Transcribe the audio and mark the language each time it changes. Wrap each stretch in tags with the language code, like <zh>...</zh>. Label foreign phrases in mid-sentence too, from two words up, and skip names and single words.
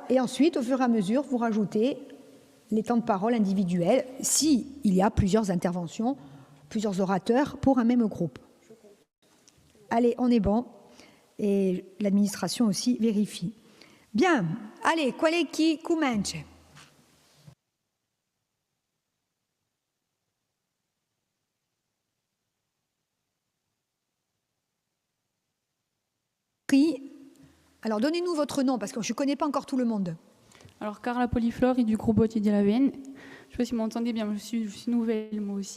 <fr>Et ensuite, au fur et à mesure, vous rajoutez les temps de parole individuels, s'il y a plusieurs interventions, plusieurs orateurs pour un même groupe. Allez, on est bon. Et l'administration aussi vérifie. Bien. Allez,</fr> <it>qual è chi comincia?</it> <fr>Alors, donnez-nous votre nom, parce que je ne connais pas encore tout le monde. Alors, Carla Poliflore et du groupe Bottier de la Veine. Je ne sais pas si vous m'entendez bien, je suis nouvelle moi aussi.</fr>